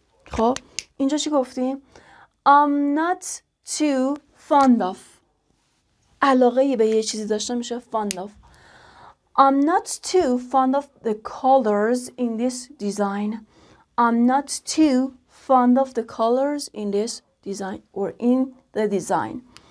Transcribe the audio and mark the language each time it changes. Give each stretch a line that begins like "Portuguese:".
Persian: خب اینجا چی گفتیم؟
English: I'm not too fond of.
Persian: علاقه به یه چیزی داشته میشه fond of.
English: I'm not too fond of the colors in this design. I'm not too fond of the colors in this design or in the design.